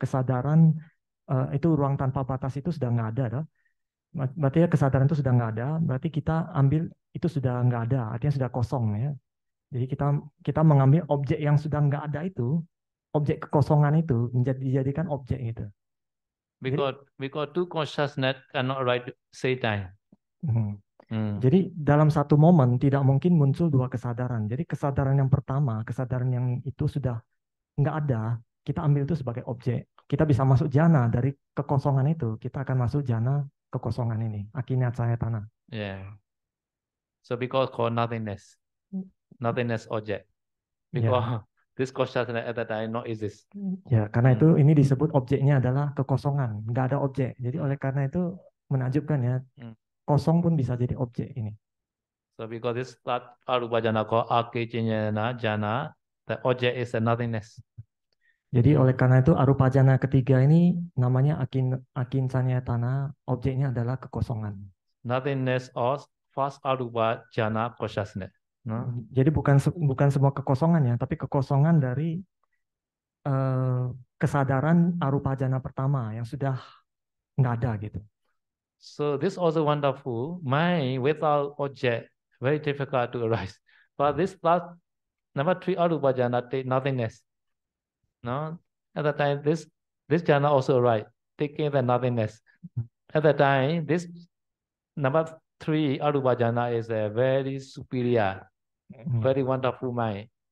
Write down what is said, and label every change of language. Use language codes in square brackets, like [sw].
[id] Kesadaran itu ruang tanpa batas itu sudah nggak ada, dah. Berarti ya kesadaran itu sudah nggak ada, berarti kita ambil itu sudah nggak ada, artinya sudah kosong ya. Jadi kita mengambil objek yang sudah nggak ada itu, objek kekosongan itu dijadikan objek gitu. [en] Because two consciousness cannot arrive same time. [id] Jadi dalam satu momen tidak mungkin muncul dua kesadaran. Jadi kesadaran yang pertama, kesadaran yang itu sudah nggak ada, kita ambil itu sebagai objek. Kita bisa masuk jana dari kekosongan itu, kita akan masuk jana kekosongan ini, akinyacayatana. [en] Yeah. So because called nothingness object. Because this consciousness at that time not exist. [id] Ya, karena itu ini disebut objeknya adalah kekosongan, nggak ada objek. Jadi oleh karena itu menakjubkan ya, kosong pun bisa jadi objek ini. [en] So because this arupa jhana called akinyana jhana, the object is a nothingness. [id] Jadi oleh karena itu arupa jana ketiga ini namanya akinsanyatana, objeknya adalah kekosongan. [en] Nothingness or first arupa jhana consciousness. No? [id] Jadi bukan semua kekosongannya, tapi kekosongan dari kesadaran arupa jana pertama yang sudah nggak ada gitu. [en] So this also wonderful. Mind without object very difficult to arise. But this number three arupa jhana take nothingness. No, at the time this jhana also arise, taking the nothingness. At the time this number three arupa jhana is a very superior, very wonderful mind.